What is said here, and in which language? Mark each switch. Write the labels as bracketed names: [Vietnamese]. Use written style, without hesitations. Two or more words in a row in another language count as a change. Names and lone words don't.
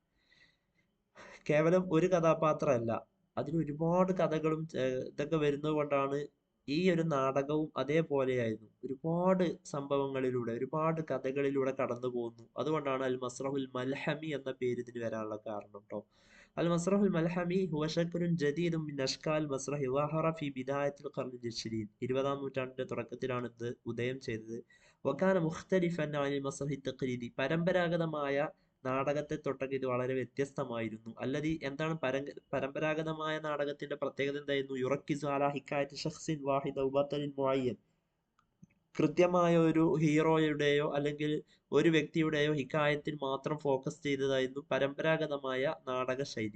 [Malayalam] കേവലം ഒരു കഥാപാത്രമല്ല, അതിൽ ഒരുപാട് കഥകളും ഇതൊക്കെ വരുന്നത് കൊണ്ടാണ് ഈ ഒരു നാടകവും അതേപോലെയായിരുന്നു. ഒരുപാട് സംഭവങ്ങളിലൂടെ, ഒരുപാട് കഥകളിലൂടെ കടന്നു പോകുന്നു. അതുകൊണ്ടാണ് [Arabic] المسرح الملحمي [Malayalam] എന്ന പേര് ഇതിന് വരാനുള്ള കാരണം കേട്ടോ. [Arabic] المسرح الملحمي هو شكل جديد من أشكال المسرح ظهر في بداية القرن العشرين. [Malayalam] ഇരുപതാം നൂറ്റാണ്ടിന്റെ തുടക്കത്തിലാണ് ഇത് ഉദയം ചെയ്തത്. [Arabic] وكان مختلفا عن المسرح التقليدي. [Malayalam] പരമ്പരാഗതമായ നാടകത്തെ തൊട്ടൊക്കെ ഇത് വളരെ വ്യത്യസ്തമായിരുന്നു. അല്ലതി എന്താണ് പരമ്പരാഗതമായ നാടകത്തിന്റെ പ്രത്യേകത എന്തായിരുന്നു? [Arabic] يركز على حكاية شخص واحد بطل معين. [Malayalam] കൃത്യമായ ഒരു ഹീറോയുടെയോ അല്ലെങ്കിൽ ഒരു വ്യക്തിയുടെയോ ഹിക്കായത്തിൽ മാത്രം ഫോക്കസ് ചെയ്തതായിരുന്നു പരമ്പരാഗതമായ നാടക ശൈലി.